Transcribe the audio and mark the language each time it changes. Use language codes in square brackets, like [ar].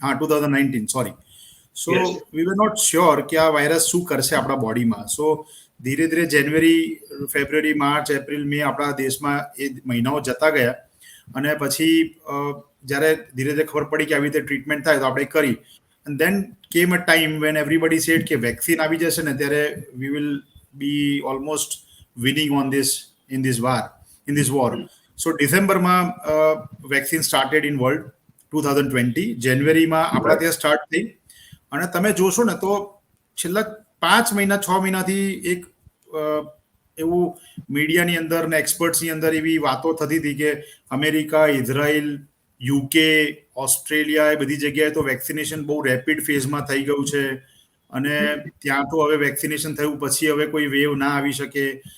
[gu] હા, 2019, sorry. [en] so we were not sure [gu] કે આ વાયરસ શું કરશે આપણા બોડીમાં. સો ધીરે ધીરે જાન્યુઆરી, ફેબ્રુઆરી, માર્ચ, એપ્રિલ, મે આપણા દેશમાં એ મહિનાઓ જતા ગયા અને પછી જ્યારે ધીરે ધીરે ખબર પડી કે આવી રીતે ટ્રીટમેન્ટ થાય તો આપણે કરી. [en] And then came a time when everybody said [gu] કે વેક્સિન આવી જશે ને ત્યારે [en] we will be almost winning on this in this war. So ડિસેમ્બરમાં vaccine started in world 2020. [gu] જાન્યુઆરીમાં આપણા ત્યાં સ્ટાર્ટ થઈ અને તમે જોશો ને તો છેલ્લા 5 મહિના 6 મહિનાથી એક એવું મીડિયાની અંદર ને એક્સપર્ટ્સની અંદર એવી વાતો થતી હતી કે અમેરિકા, ઇઝરાયલ, યુકે, ઓસ્ટ્રેલિયા, એ બધી જગ્યાએ તો વેક્સિનેશન બહુ રેપિડ ફેઝમાં થઈ ગયું છે અને ત્યાં તો હવે વેક્સિનેશન થયું પછી હવે કોઈ વેવ ના આવી શકે.